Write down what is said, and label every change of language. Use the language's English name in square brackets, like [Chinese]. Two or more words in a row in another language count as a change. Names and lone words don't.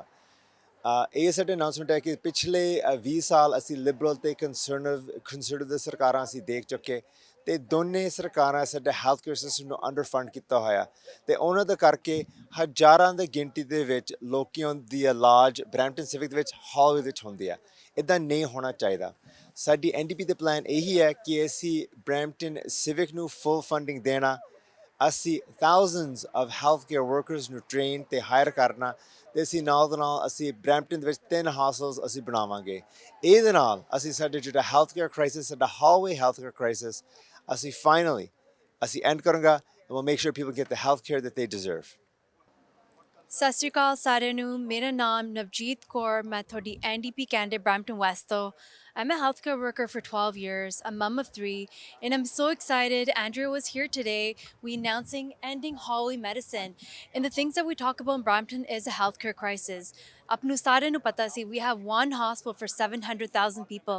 [Punjabi] ਇਹ ਸਾਡੇ ਅਨਾਉਂਸਮੈਂਟ ਹੈ ਕਿ ਪਿਛਲੇ 20 ਸਾਲ ਅਸੀਂ ਲਿਬਰਲ ਅਤੇ ਕੰਸਰਵੇਟਿਵ ਸਰਕਾਰਾਂ ਅਸੀਂ ਦੇਖ ਚੁੱਕੇ, ਅਤੇ ਦੋਨੇ ਸਰਕਾਰਾਂ ਸਾਡੇ [English] health care system [Punjabi] ਨੂੰ [English] under fund [Punjabi] ਕੀਤਾ ਹੋਇਆ, ਅਤੇ ਉਹਨਾਂ ਦਾ ਕਰਕੇ ਹਜ਼ਾਰਾਂ ਦੀ ਗਿਣਤੀ ਦੇ ਵਿੱਚ ਲੋਕਾਂ ਦੀ ਇਲਾਜ ਬਰੈਂਪਟਨ ਸਿਵਿਕ ਦੇ ਵਿੱਚ ਹਾਲਵੇ ਵਿੱਚ ਹੁੰਦੀ ਹੈ। ਇੱਦਾਂ ਨਹੀਂ ਹੋਣਾ ਚਾਹੀਦਾ। ਸਾਡੀ NDP ਦਾ ਪਲਾਨ ਇਹੀ ਹੈ ਕਿ ਅਸੀਂ ਬਰੈਂਪਟਨ ਸਿਵਿਕ ਨੂੰ [English] full funding [Punjabi] ਦੇਣਾ, ਅਸੀਂ [English] thousands of healthcare workers [Punjabi] ਨੂੰ ਟ੍ਰੇਨ ਅਤੇ ਹਾਇਰ ਕਰਨਾ, ਅਤੇ ਅਸੀਂ ਨਾਲ ਦੇ ਨਾਲ ਅਸੀਂ ਬਰੈਂਪਟਨ ਦੇ ਵਿੱਚ 3 ਹਾਸਟਲਸ ਅਸੀਂ ਬਣਾਵਾਂਗੇ। ਇਹਦੇ ਨਾਲ ਅਸੀਂ ਸਾਡੇ ਜਿਹੜਾ [English] health care crisis, [Punjabi] ਸਾਡਾ [English] hallway health care crisis [Punjabi] ਅਸੀਂ ਫਾਈਨਲੀ ਅਸੀਂ ਐਂਡ ਕਰਾਂਗਾ, [English] and we'll make sure people get the health care that they deserve. [Punjabi] ਸਤਿ ਸ਼੍ਰੀ ਅਕਾਲ ਸਾਰਿਆਂ ਨੂੰ। ਮੇਰਾ ਨਾਮ ਨਵਜੀਤ ਕੌਰ, ਮੈਂ ਤੁਹਾਡੀ NDP candidate Brampton West ਤੋਂ। [English] I'm a healthcare worker for 12 years, a mum of 3, and I'm so excited. Andrea was here today. We announcing ending hallway medicine. And the things that we talk about in Brampton is a healthcare crisis. [Punjabi] ਆਪਾਂ ਸਾਰਿਆਂ ਨੂੰ ਪਤਾ ਸੀ, [English] we have one hospital for 700,000 people.